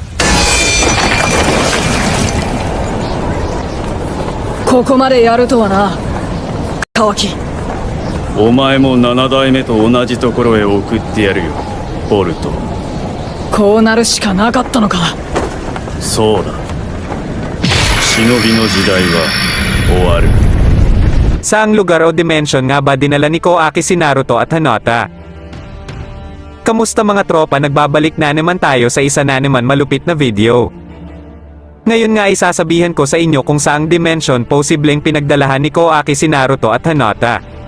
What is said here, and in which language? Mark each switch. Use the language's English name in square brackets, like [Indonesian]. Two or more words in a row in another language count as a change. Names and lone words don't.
[Japanese] ここまでやるとはな、カワキ。お前も7代目と同じところへ送ってやるよ、ボルト。こうなるしかなかったのか。そうだ。忍びの時代は終わる。 [Filipino] Saang lugar o dimension nga ba dinala ni Koaki si Naruto at Hinata? Kamusta mga tropa, nagbabalik na naman tayo sa isa na naman malupit na video. Ngayon nga isasabihan ko sa inyo kung saang dimension posibleng pinagdalahan ni Koaki si Naruto at Hinata.